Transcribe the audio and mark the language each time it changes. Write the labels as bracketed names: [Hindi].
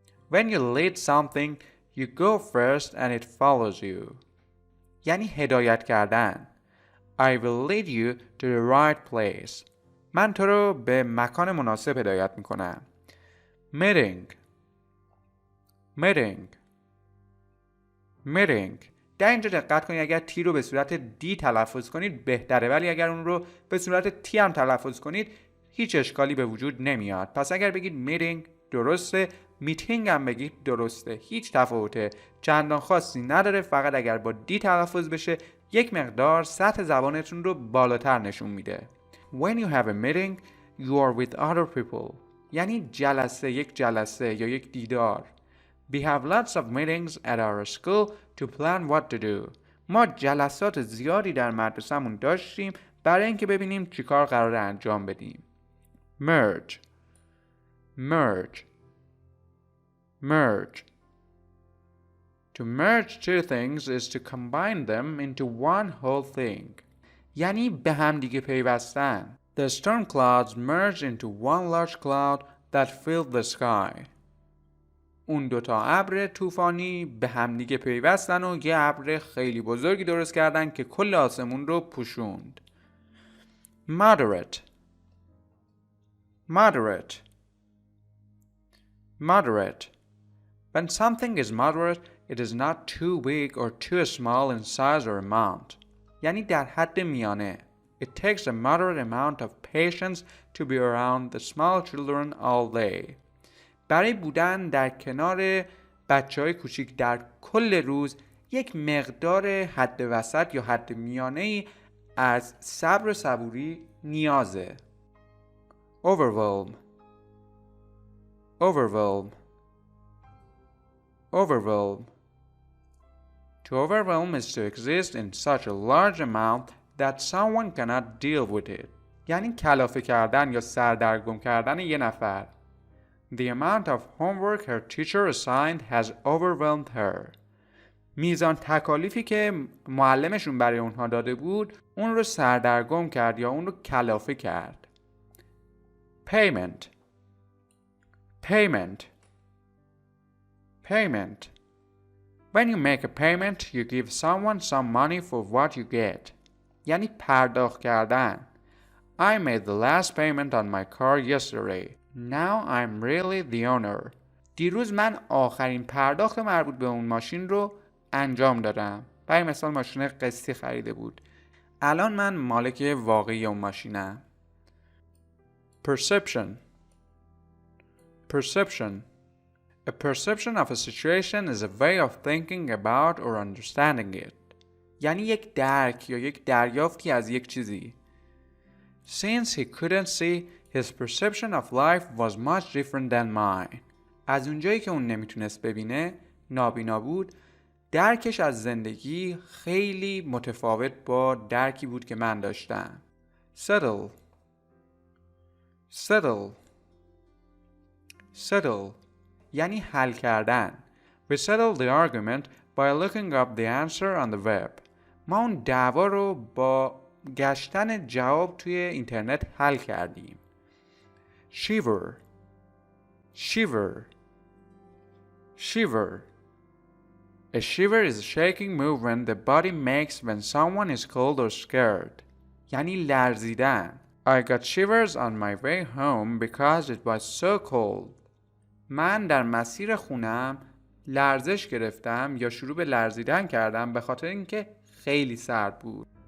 [English] When you lead something, you go first and it follows you. [Persian] یعنی هدایت کردن. [English] I will lead you to the right place. [Persian] من تو رو به مکان مناسب هدایت میکنم. [English] meeting meeting meeting. [Persian] در اینجا دقت کنید اگر تی رو به صورت دی تلفظ کنید بهتره، ولی اگر اون رو به صورت تی هم تلفظ کنید هیچ اشکالی به وجود نمیاد. پس اگر بگید meeting درسته، میتینگ هم بگید درسته، هیچ تفاوته چندان خاصی نداره. فقط اگر با دی تلفظ بشه یک مقدار سطح زبانتون رو بالاتر نشون میده. [English] When you have a meeting, you are with other people. [Persian] یعنی جلسه، یک جلسه یا یک دیدار. [English] We have lots of meetings at our school to plan what to do. [Persian] ما جلسات زیادی در مدرسه‌مون داشتیم برای اینکه ببینیم چیکار قراره انجام بدیم. [English] merge merge merge. To merge two things is to combine them into one whole thing. [Persian] یعنی به هم دیگه پیوستن. [English] The storm clouds merged into one large cloud that filled the sky. [Persian] اون دوتا ابر طوفانی به هم دیگه پیوستن و یه ابر خیلی بزرگی درست کردن که کل آسمون رو پوشوند. [English] moderate moderate moderate. When something is moderate, it is not too big or too small in size or amount. [Persian] یعنی در حد میانه. [English] It takes a moderate amount of patience to be around the small children all day. [Persian] برای بودن در کنار بچه‌های کوچیک در کل روز یک مقدار حد وسط یا حد میانه‌ای از صبر و صبوری نیازه. [English] overwhelm overwhelm overwhelm. To overwhelm is to exist in such a large amount that someone cannot deal with it. [Persian] یعنی کلافه کردن یا سردرگم کردن یه نفر. [English] The amount of homework her teacher assigned has overwhelmed her. [Persian] میزان تکالیفی که معلمشون برای اونها داده بود اون رو سردرگم کرد یا اون رو کلافه کرد. [English] payment payment payment. When you make a payment, you give someone some money for what you get. [Persian] یعنی پرداخت کردن. [English] I made the last payment on my car yesterday. Now I'm really the owner. [Persian] دیروز من آخرین پرداخت مربوط به اون ماشین رو انجام دادم. برای مثال ماشین قسطی خریده بود. الان من مالک واقعی اون ماشینم. [English] perception perception. A perception of a situation is a way of thinking about or understanding it. [Persian] یعنی یک درک یا یک دریافتی از یک چیزی. [English] Since he couldn't see, his perception of life was much different than mine. [Persian] از اونجایی که اون نمیتونست ببینه، نابینا بود، درکش از زندگی خیلی متفاوت با درکی بود که من داشتم. [English] Settle. Settle. Settle. [Persian] یعنی حل کردن. [English] We settled the argument by looking up the answer on the web. [Persian] ما اون دعوا رو با گشتن جواب توی اینترنت حل کردیم. [English] Shiver. Shiver. Shiver. A shiver is a shaking movement the body makes when someone is cold or scared. [Persian] یعنی لرزیدن. [English] I got shivers on my way home because it was so cold. [Persian] من در مسیر خونم لرزش گرفتم یا شروع به لرزیدن کردم به خاطر اینکه خیلی سرد بود.